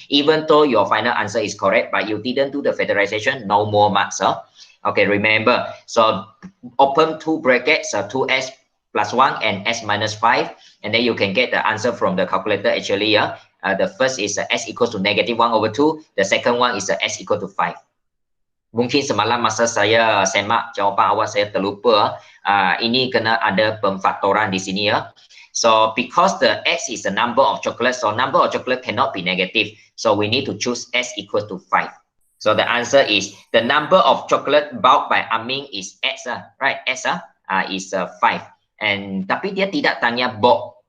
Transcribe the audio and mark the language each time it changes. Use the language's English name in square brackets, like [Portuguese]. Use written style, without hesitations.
[English] Even though your final answer is correct, but you didn't do the factorization, no more marks. Okay, remember. So open 2 brackets, 2s plus 1 and s minus 5. And then you can get the answer from the calculator actually. The first is s equals to negative 1 over 2. The second one is s equal to 5. [Malay] Mungkin semalam masa saya semak jawapan awal saya terlupa. Ini kena ada pemfaktoran di sini ya. [English] So because the x is the number of chocolate, so number of chocolate cannot be negative. So we need to choose s equal to 5. So the answer is the number of chocolate bought by Aming is x, right? S is 5. And [Malay] tapi dia tidak tanya [English] bought.